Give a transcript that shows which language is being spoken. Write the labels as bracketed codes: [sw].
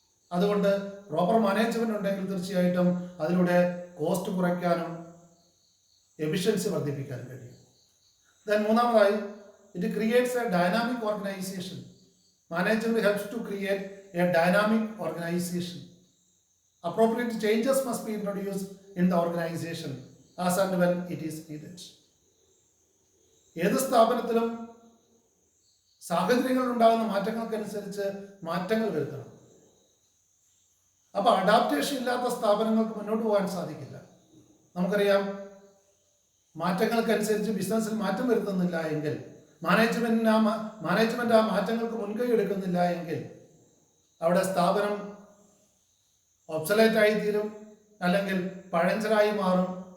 [ml] അതുകൊണ്ട് proper management ഉണ്ടെങ്കിൽ തീർച്ചയായിട്ടും അതിലൂടെ കോസ്റ്റ് കുറയ്ക്കാനും എഫിഷ്യൻസി വർദ്ധിപ്പിക്കാനും കഴിയും. [en] Then മൂന്നാമതായി it creates a dynamic organisation. Management helps to create a dynamic organisation. Appropriate changes must be introduced in the organization as and when it is needed. [ml] ഏത് സ്ഥാപനത്തിലും സാഹചര്യങ്ങളിൽ ഉണ്ടാകുന്ന മാറ്റങ്ങൾക്കനുസരിച്ച് മാറ്റങ്ങൾ വരുത്തണം. അപ്പോൾ അഡാപ്റ്റേഷൻ ഇല്ലാത്ത സ്ഥാപനങ്ങൾക്ക് മുന്നോട്ട് പോകാൻ സാധിക്കില്ല. നമുക്കറിയാം, മാറ്റങ്ങൾക്കനുസരിച്ച് ബിസിനസ്സിൽ മാറ്റം വരുത്തുന്നില്ല എങ്കിൽ, മാനേജ്മെന്റ് ആ മാറ്റങ്ങൾക്ക് മുൻകൈ എടുക്കുന്നില്ല എങ്കിൽ അവിടെ സ്ഥാപനം ഒബ്സലേറ്റ് ആയി തീരും, അല്ലെങ്കിൽ പഴഞ്ചനായി മാറും.